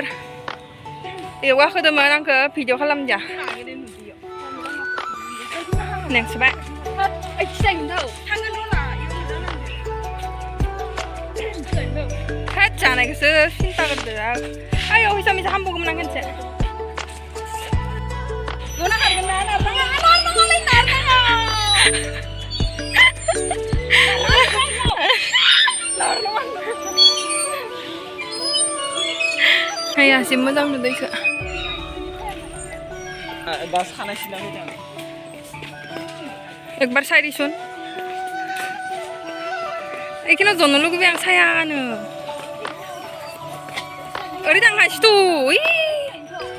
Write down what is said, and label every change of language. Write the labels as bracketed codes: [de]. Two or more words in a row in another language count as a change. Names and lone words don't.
[brx] बेयाव गाखोदोंमोन, आंखौ भिडिअ खालामदिया। नेंसोबाय। होद जानायखौसो सिन्था करदो। आयौ फैसा हामबावगौमोन आं खनसे। [vi] Hay à, xin mới dâng được đây chưa? [brx] एकबार साइरि सुन एखिनो जनो लुगैबाय आं सायानो ओरै थांगासिनो